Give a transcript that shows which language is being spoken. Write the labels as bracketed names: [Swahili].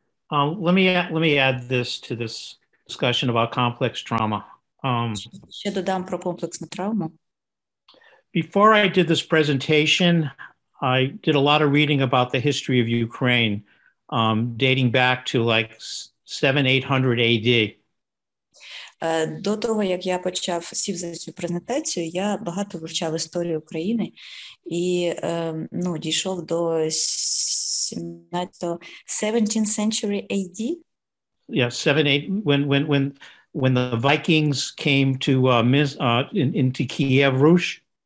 [English] Let me add this to this discussion about complex trauma. [Ukrainian] Ще додам про комплексну травму. [English] Before I did this presentation, I did a lot of reading about the history of Ukraine, dating back to like 700-800 AD. [Ukrainian] До того, як я сів за цю презентацію, я багато вивчав історію України і дійшов до [English] 17th century AD. Yeah, 7-8, when when the Vikings came to into Kiev Rus.